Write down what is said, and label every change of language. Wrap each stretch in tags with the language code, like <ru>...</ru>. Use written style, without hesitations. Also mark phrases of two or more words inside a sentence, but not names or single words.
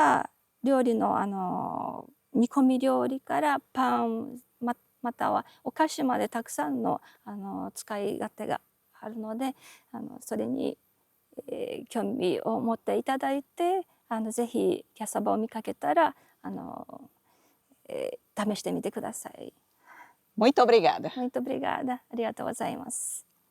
<ja>の煮込み料理からパンまたはお菓子までたくさんの使い勝手があるので、それに興味を持っていただいてぜひキャッサバを見かけたら試してみてください。</ja> <pt>Muito obrigada. Muito obrigada.</pt> <ja>ありがとうございます。</ja>